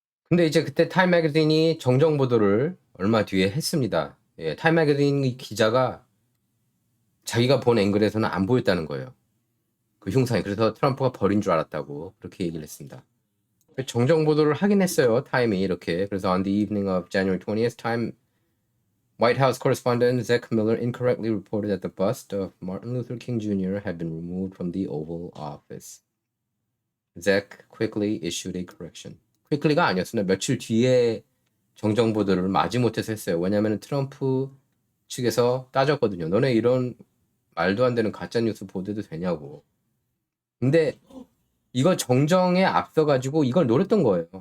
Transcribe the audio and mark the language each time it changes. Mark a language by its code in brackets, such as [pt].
[ko] 근데 이제 그때 타임 매거진이 정정 보도를 얼마 뒤에 했습니다. 예, 타임 매거진 기자가 자기가 본 앵글에서는 안 보였다는 거예요. 그 흉상이. 그래서 트럼프가 버린 줄 알았다고 그렇게 얘기를 했습니다. 정정 보도를 하긴 했어요. 타임이 이렇게. [en] 그래서 on the evening of January 20th, Time White House correspondent Zach Miller incorrectly reported that the bust of Martin Luther King Jr. had been removed from the Oval Office. Zach quickly issued a correction. [ko] quickly가 아니었습니다. 며칠 뒤에 정정 보도를 마지못해서 했어요. 왜냐하면 트럼프 측에서 따졌거든요. 너네 이런 말도 안 되는 가짜 뉴스 보도도 되냐고. 근데 이거 정정에 앞서가지고 이걸 노렸던 거예요.